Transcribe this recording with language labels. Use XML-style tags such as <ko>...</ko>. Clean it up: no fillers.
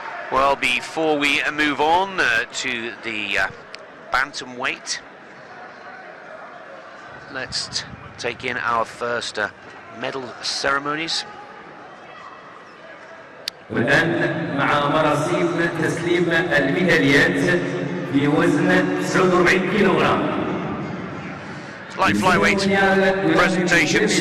<en>Well, before we move on to the Bantamweight, let's take in our first medal ceremonies.</en> <ar>والآن مع مراسيم تسليم الميداليات بوزن 49 كيلوغرام.</ar> <en>Like flyweight presentations.</en>